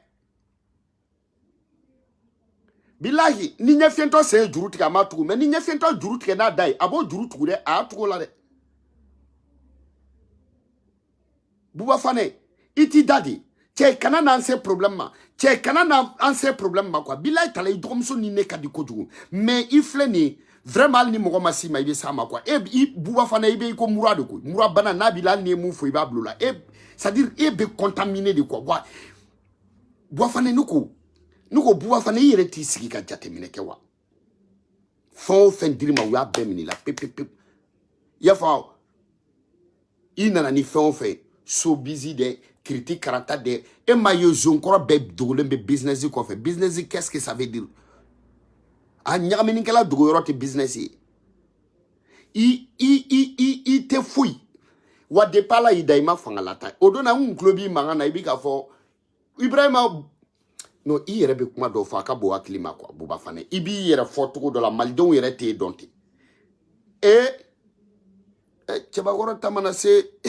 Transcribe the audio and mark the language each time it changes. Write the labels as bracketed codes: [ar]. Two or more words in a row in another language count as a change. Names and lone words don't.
[bm] bilahi ni ɲɛfiyɛntɔ sen ye juru tigɛ a ma tugu mais ni ɲɛfiyɛntɔ juru tigɛ n'a da ye a b'o juru tugu dɛ a y'a tugu o la dɛ Buba Fane i t'i da de cɛ kana n'an se problème ma cɛ kana n'an se problème ma quoi bilahi tala i dɔgɔmuso ni ne ka di kojugu mais i filɛ nin ye vraiment hali ni mɔgɔ ma s'i ma i bɛ s'a ma quoi Buba Fane i bɛ i ko mura de koyi mura bana n'a b'i la hali n'i ye mun fɔ i b'a bila o la [fr] c'est-à-dire [bm] e bɛ contaminé de quoi Buba Fane ne ko Buba Fane i yɛrɛ t'i sigi ka jateminɛ kɛ wa fɛn o fɛn dir'i ma u y'a bɛɛ minɛ i la pepepewu i y'a fɔ i nana ni fɛn o fɛn [en] so busy [bm] dɛ critique karata dɛ e ma ye zonkɔrɔ bɛɛ dogolen bɛ business kɔfɛ business [fr] qu'est-ce que ça veut dire [bm] a ɲagaminikɛla dogo yɔrɔ tɛ business ye i tɛ foyi wa depuis Ala y'i da i ma fanga la ta o don na n kun tulo b'i mankan na i bɛ k'a fɔ Ibrahima non i yɛrɛ bɛ kuma dɔw fɔ a ka bon hakili ma quoi Buba Fane i b'i yɛrɛ fɔ cogo dɔ la malidenw yɛrɛ t'e dɔn ten cɛbakɔrɔ ta mana se